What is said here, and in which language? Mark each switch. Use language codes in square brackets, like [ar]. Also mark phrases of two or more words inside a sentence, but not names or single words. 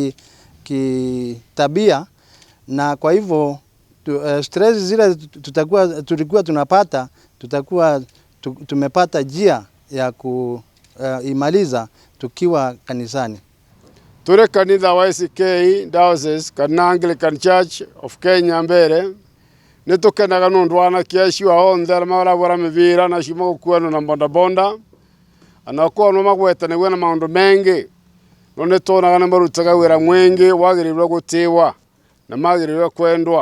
[sw] kitabia, na kwa hivyo stress zile tulikuwa tunapata, tutakuwa tumepata njia ya kuimaliza tukiwa kanisani. [ki] Turi kanitha wa ACK Diocese kana Anglican Church of Kenya Mbere nĩ tũkenaga nĩ ũndũ wa anake acio othe arĩa maragũra mĩbira na acio magũkuanwo na bodaboda, na okorwo no magwetanĩrio na maũndũ mengĩ no nĩ tuonaga nĩ marutaga wĩra mwĩngĩ wagĩrĩirwo gũtĩĩwa na magĩrĩirwo kwendwa.